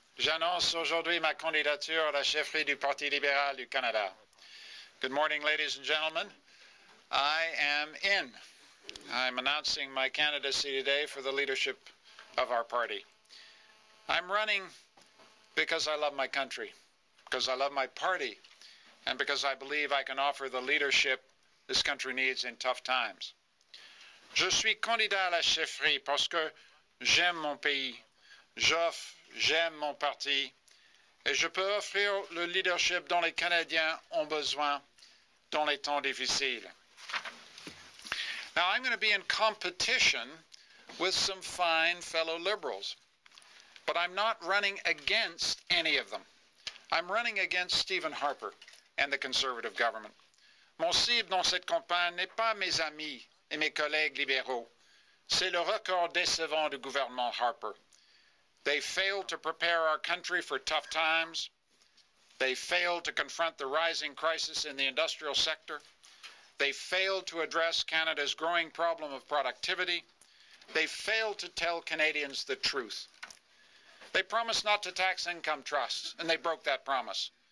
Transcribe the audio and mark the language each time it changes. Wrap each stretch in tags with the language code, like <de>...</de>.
<fr>J'annonce aujourd'hui ma candidature à la chefferie du Parti libéral du Canada.</fr> <en>Good morning, ladies and gentlemen. I am in. I'm announcing my candidacy today for the leadership of our party. I'm running because I love my country, because I love my party, and because I believe I can offer the leadership this country needs in tough times.</en> <fr>Je suis candidat à la chefferie parce que j'aime mon pays, j'aime mon parti, et je peux offrir le leadership dont les Canadiens ont besoin dans les temps difficiles.</fr> <en>Now, I'm going to be in competition with some fine fellow Liberals, but I'm not running against any of them. I'm running against Stephen Harper and the Conservative government.</en> <fr>Mon cible dans cette campagne n'est pas mes amis et mes collègues libéraux. C'est le record décevant du gouvernement Harper.</fr> <en>They failed to prepare our country for tough times. They failed to confront the rising crisis in the industrial sector. They failed to address Canada's growing problem of productivity. They failed to tell Canadians the truth. They promised not to tax income trusts, and they broke that promise.</en>